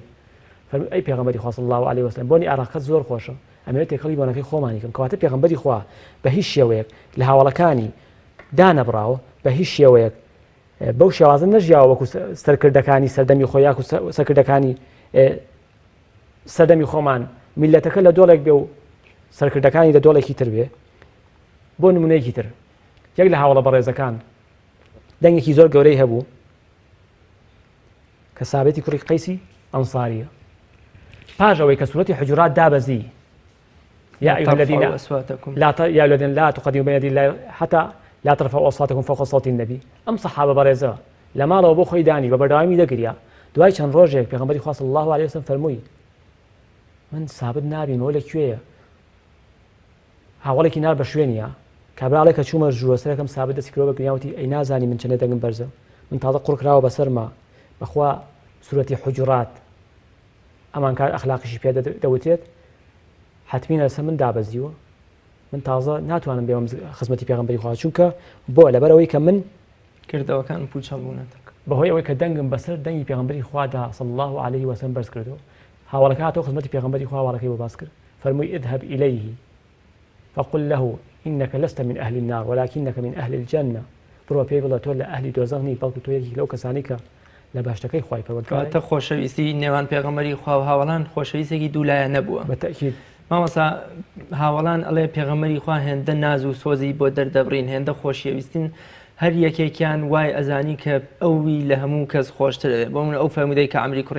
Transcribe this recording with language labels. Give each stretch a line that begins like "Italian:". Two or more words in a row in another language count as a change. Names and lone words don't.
Central Kurdish: فەرمووی ئەی پێغەمبەری خوا
Arabic: صلی الله علیه وسلم
Central Kurdish: بۆنی ئارەقەکەت زۆر خۆشە ئەمەوێت تێکەڵی بۆنەکەی خۆمانی کەم کەواتە پێغەمبەری خوا بە هیچ شێوەیەک لە هاوڵەکانی دانەبراوە بە هیچ شێوەیەک بەو شێوازە نەژیاوە وەکو سەرکردەکانی سەردەمی خۆی یاکو سەرکردەکانی سەردەمی خۆمان میلەتەکە لە دۆڵێک بێ و سەرکردەکانی لە دۆڵێکی تر بێ. بۆ نمونەیەکی تر یەک لە هاوڵە بەڕێزەکان دەنگێکی زۆر گەورەی هەبوو کە سابێتی کوڕی قەیسی ئەنساریە پاش ئەوەی کە سوورەتی حجورات دابەزی
Arabic: يا أيها الذين لا تقدموا بين يدي الله حتى لا ترفعوا أصواتكم فوق صوت النبي.
Central Kurdish: ئەم سەحابە بەڕێزە لە ماڵەوە بۆ خۆی دانی بە بەردەوامی دەگریا. دوای چەند ڕۆژێک پێغەمبەری خوا
Arabic: صلی الله علیه وسلم
Central Kurdish: فەرمووی من سابت نابینەوە لەکوێیە هاوڵێکی نار بە شوێنیە کابراڵێک کە چوومە ژوورەسەرەکەم سابت دەستی کرۆ بە گریاوتی ئەی نازانی من چەندێ دەنگم بەرزە من تازە قوڕ کراوە بەسەرما بەخوا سوورەتی حجورات ئەمان کار ئەخلاقیشی پێ دەوتێت حتمینە لەسەر من دابەزیوە من تازە ناتوانم بێوم خزمەتی پێغەمبەری خوا چونکە بۆ لەبەرەوەی کە من کردەوەکان پوچە بوونەتەکە بەهۆی ئەوەی کە دەنگم بەسەر دەنگی پێغەمبەری خوادا
Arabic: صلی الله عليه وسلم
Central Kurdish: بەرز کردەوە هاوڵەکە هاتەوە خزمەتی پێغەمبەری خوا هاوڵەکەی بۆ باس کرد فەرمووی
Arabic: اذهب إليه فقل له إنك لست من أهل النار ولكنك من أهل الجنة
Central Kurdish: بڕۆ پێی بڵێ تۆ لە ئەهلی دۆزەخ نی بەڵکو تۆ یەکی لەو کەسانی کە لە باشەکەی خوای پەروەردگار کاتە خۆشەویستی نێوان پێغەمبەری خوا و هاوڵان خۆشەویستێکی دوولایە نەبووە بەتەکید مامەسا هاوڵان ئەڵێ پێغەمبەری خوا هێندە ناز و سۆزی بۆ دەردەبڕین هێندە خۆشەویستین هەر یەکێکیان وای ئەزانی کە ئەوی لە هەموو کەس خۆشترەوێ بۆ من ئەو فەرمودەی کە عەمری کوڕی